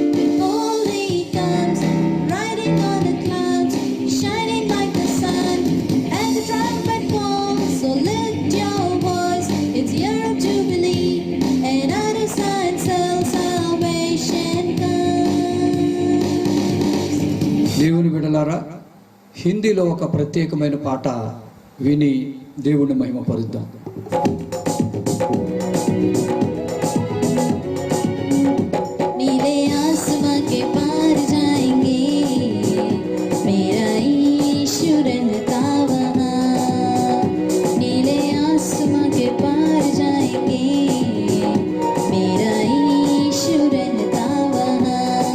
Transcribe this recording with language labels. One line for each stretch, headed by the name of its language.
English: Behold, he comes, riding on the clouds, shining like the sun, and the trumpet calls. So lift your voice, it's year of Jubilee, and out of Zion salvation comes.
Telugu: దేవుని బిడ్డలారా, హిందీలో ఒక ప్రత్యేకమైన పాట విని దేవుని మహిమపరుద్దాం.
Hindi: नीले आसमां के पार जाएंगे, मेरा यीशु रहता वहाँ। नीले आसमां के पार जाएंगे, मेरा यीशु रहता वहाँ।